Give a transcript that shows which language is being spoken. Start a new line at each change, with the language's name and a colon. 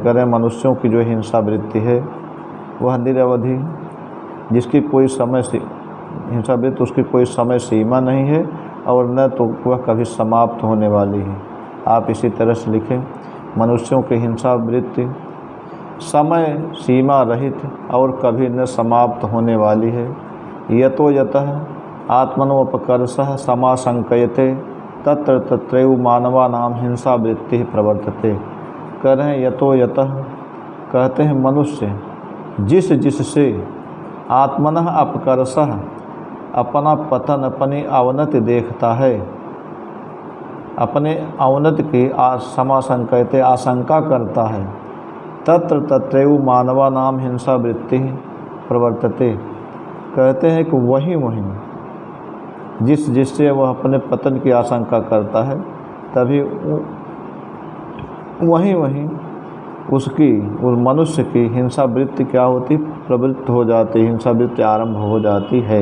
Hindi: करें मनुष्यों की जो हिंसावृत्ति है वह निरवधि, जिसकी कोई समय से हिंसावृत्ति, उसकी कोई समय सीमा नहीं है और न तो वह कभी समाप्त होने वाली है। आप इसी तरह से लिखें। मनुष्यों की हिंसावृत्ति समय सीमा रहित और कभी न समाप्त होने वाली है।
Sanskrit: यतो यतः आत्मनोपकर्षः समाशंकयते तत्र तत्रैव मानवानां हिंसावृत्तिः प्रवर्तते।
Hindi: कह रहे हैं
Sanskrit: यतो यतः,
Hindi: कहते हैं मनुष्य जिससे
Sanskrit: आत्मनः अपकर्षः,
Hindi: अपना पतन, अपनी अवनति देखता है, अपने अवनति की
Sanskrit: समाशंकयते,
Hindi: आशंका करता है।
Sanskrit: तत्र तत्रैव मानवानां हिंसावृत्तिः प्रवर्तते।
Hindi: कहते हैं कि वहीं जिससे वह अपने पतन की आशंका करता है, तभी वहीं उसकी उस मनुष्य की हिंसा वृत्ति क्या होती, प्रवृत्त हो जाती, हिंसा वृत्ति आरंभ हो जाती है।